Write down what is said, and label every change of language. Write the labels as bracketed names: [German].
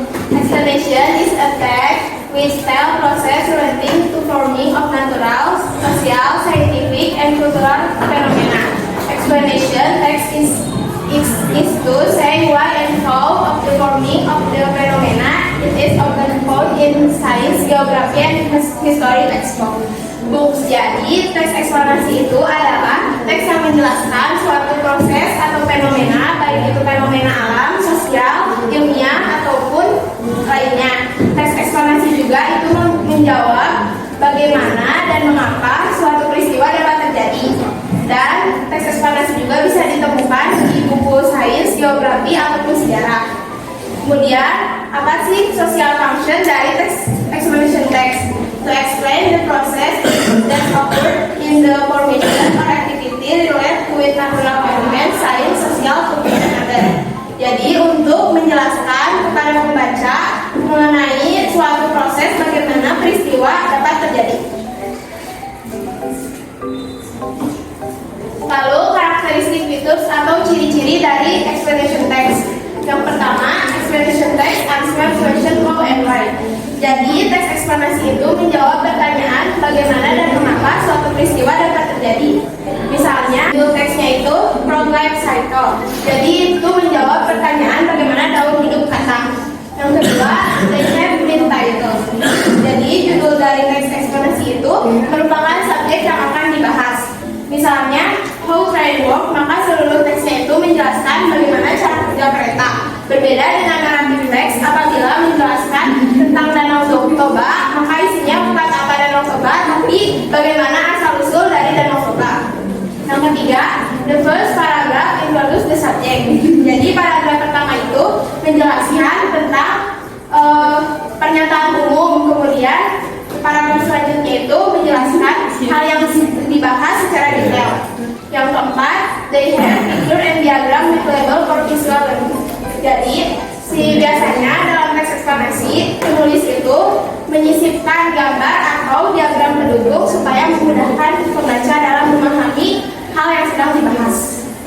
[English] Explanation is a text which tell process relating to forming of natural, social, scientific, and cultural phenomena. Explanation text is to say why and how of the forming of the phenomena. It is often found in science, geography, and history textbook. [Indonesian] Jadi, teks eksplanasi itu adalah teks yang menjelaskan suatu proses atau fenomena, baik itu fenomena alam, sosial, ilmiah, ataupun lainnya. Teks eksplanasi juga itu menjawab bagaimana dan mengapa suatu peristiwa dapat terjadi. Dan teks eksplanasi juga bisa ditemukan di buku sains, geografi, ataupun sejarah. Kemudian, apa sih social function dari teks explanation text? [English] To explain the process that occurred in the formation or activity related with natural phenomena, science, social, culture, and other. [Indonesian] Jadi untuk menjelaskan kepada pembaca mengenai suatu proses bagaimana peristiwa dapat terjadi. Lalu karakteristik fitur atau ciri-ciri dari explanation text. [English] Yang pertama, explanation text answer question how and why. [Indonesian] Jadi, teks eksplanasi itu menjawab pertanyaan bagaimana dan mengapa suatu peristiwa dapat terjadi. Misalnya, judul teksnya itu From Life Cycle. Jadi, itu menjawab pertanyaan bagaimana daun hidup kata. Yang kedua, [English] they have been titled. [Indonesian] Jadi, judul dari teks eksplanasi itu merupakan subjek yang akan dibahas. Misalnya, [English] how train work, [Indonesian] maka seluruh teksnya itu menjelaskan bagaimana cara kerja kereta. Berbeda dengan narrative text apabila menjelaskan tentang Danau Toba, maka isinya bukan apa Danau Toba, tapi bagaimana asal-usul dari Danau Toba. Yang ketiga, [English] the first paragraph introduce the subject. [Indonesian] Jadi paragraf pertama itu menjelaskan tentang pernyataan umum, kemudian paragraf selanjutnya itu menjelaskan hal yang dibahas secara detail. Yang keempat, [English] they have picture and diagram available for visual learning. [Indonesian] Jadi, biasanya dalam teks eksplanasi, penulis itu menyisipkan gambar atau diagram pendukung supaya memudahkan pembaca dalam memahami hal yang sedang dibahas.